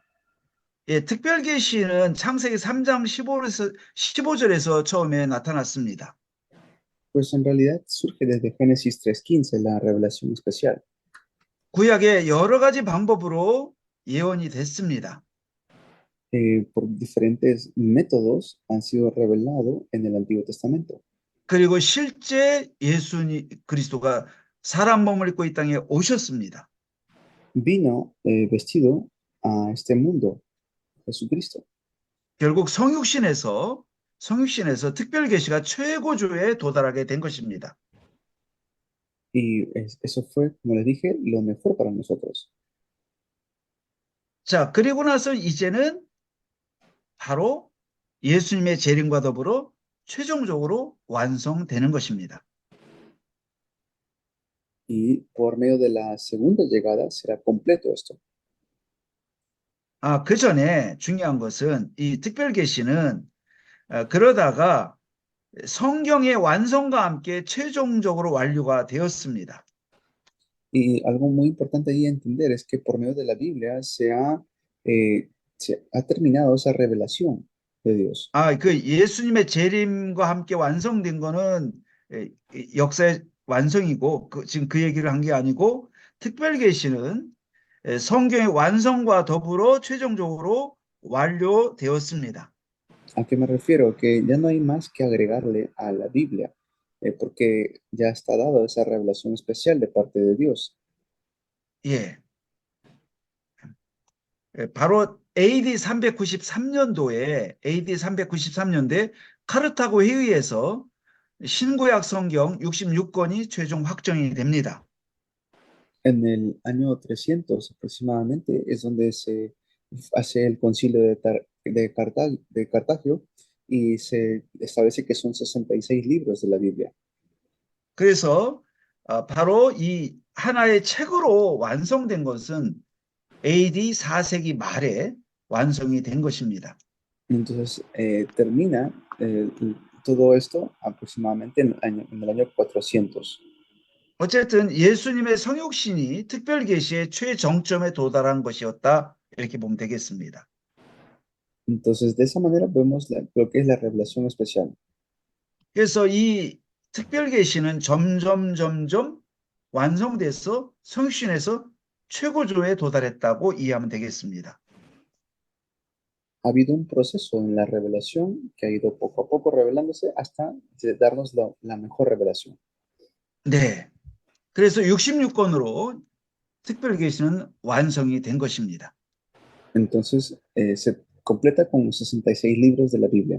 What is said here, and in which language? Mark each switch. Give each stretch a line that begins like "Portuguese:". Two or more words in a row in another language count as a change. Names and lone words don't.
Korean: 예, 특별 계시는 창세기 3장 15절에서 처음에 나타났습니다.
Spanish: Pues en realidad surge desde Génesis 3:15, la revelación especial.
Korean: 구약의 여러 가지 방법으로 예언이 됐습니다.
Spanish: Por diferentes métodos han sido revelados en el Antiguo Testamento.
Korean: 그리고 실제 예수님 그리스도가 사람 몸을 입고 이 땅에 오셨습니다.
Spanish: Vino vestido a este mundo, Jesucristo.
Korean: 결국 성육신에서 특별 계시가 최고조에 도달하게 된 것입니다.
Spanish: Y eso fue, como les dije, lo mejor para nosotros.
Korean: 자, 그리고 나서 이제는 바로 예수님의 재림과 더불어 최종적으로 완성되는 것입니다.
Spanish: Y por medio de la segunda llegada será completo esto.
Korean: 그 전에 중요한 것은 이 특별 계시는 그러다가 성경의 완성과 함께 최종적으로 완료가 되었습니다.
Spanish: Y algo muy importante ahí entender es que por medio de la Biblia se ha terminado esa revelación de Dios.
Korean: 그 예수님의 재림과 함께 완성된 거는 역사의 완성이고 지금 그 얘기를 한 게 아니고 특별 계시는 성경의 완성과 더불어 최종적으로 완료되었습니다.
Spanish: ¿A qué me refiero? Que ya no hay más que agregarle a la Biblia, porque ya está dado esa revelación especial de parte de Dios.
Korean: 예. 바로 AD 393년도에 카르타고 회의에서 신구약 성경 66권이 최종 확정이 됩니다.
Spanish: En el año 300 aproximadamente es donde se hace el concilio de Cartagio y se establece que son 66 libros de la Biblia.
Korean: 그래서 바로 이 하나의 책으로 완성된 것은 AD 4세기 말에 완성이 된 것입니다.
Spanish: Entonces termina todo esto aproximadamente en el año 400.
Korean: 어쨌든 예수님의 성육신이 특별 계시의 최정점에 도달한 것이었다. 이렇게 보면 되겠습니다.
Spanish: Entonces de esa manera vemos lo que es la revelación especial.
Korean: 그래서 이 특별 계시는 점점 완성돼서 성육신에서 최고조에 도달했다고 이해하면 되겠습니다.
Spanish: Ha habido un proceso en la revelación que ha ido poco a poco revelándose hasta darnos la mejor revelación.
Korean: 네. 그래서 66권으로 특별 계시는 완성이 된 것입니다.
Spanish: Entonces se completa con 66 libros de la Biblia.